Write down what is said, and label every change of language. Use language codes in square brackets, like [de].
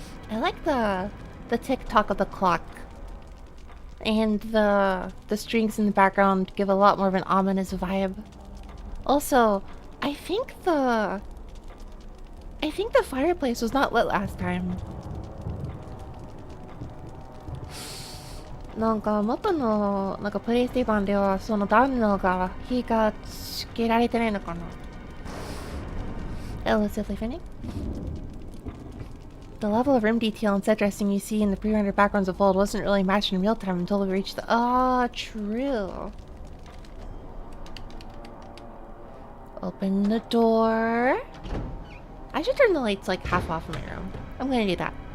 [en] I like the tick-tock of the clock. And the strings in the background give a lot more of an ominous vibe. Also, I think the fireplace was not lit last time. [ja] なんか元のなんかプレイステーションではその暖炉が火がつけられてないのかな [en] Elusively funny. The level of room detail and set dressing you see in the pre-rendered backgrounds of old wasn't really matched in real time until we reached the... Ah, true. Open the door. I should turn the lights like half off in my room. I'm gonna do that.